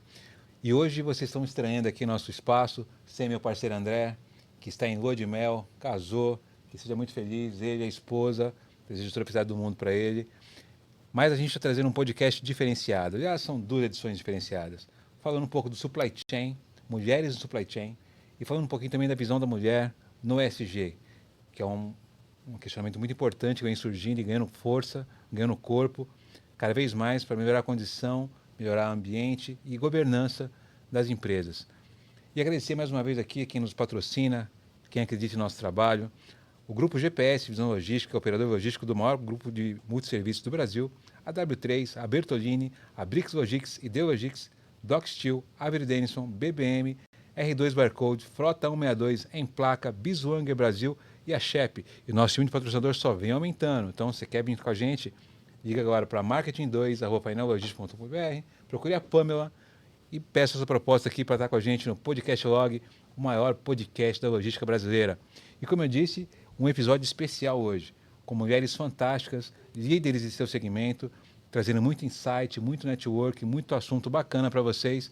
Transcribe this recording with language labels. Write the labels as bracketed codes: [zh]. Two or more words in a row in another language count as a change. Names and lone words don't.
[pt] E hoje vocês estão estreando aqui nosso espaço, sem meu parceiro André, que está em lua de mel, casou, que seja muito feliz, ele e a esposa, desejo toda a felicidade do mundo para ele. Mas a gente está trazendo um podcast diferenciado, aliás, são 2 edições diferenciadas, falando um pouco do [en] supply chain, [pt] mulheres no [en] supply chain, [pt] e falando um pouquinho também da visão da mulher no ESG, que é um questionamento muito importante que vem surgindo e ganhando força, ganhando corpo, cada vez mais para melhorar a condição, melhorar o ambiente e governança das empresas. E agradecer mais uma vez aqui a quem nos patrocina, quem acredita em nosso trabalho, o Grupo GPS Visão Logística, operador logístico do maior grupo de multisserviços do Brasil, a W3, a Bertolini, a Brix Logics, Ideologics, Doc Steel, Avery Dennison, BBM, R2 Barcode, Frota 162, Emplaca, Bisuanger Brasil e a Shep. E nosso time de patrocinador só vem aumentando. Então, se você quer vir com a gente, liga agora para marketing2@painellogistic.com.br, procure a Pamela e peça a sua proposta aqui para estar com a gente no Podcast Log, o maior podcast da logística brasileira. E como eu disse, um episódio especial hoje, com mulheres fantásticas, líderes de seu segmento, trazendo muito insight, muito network, muito assunto bacana para vocês.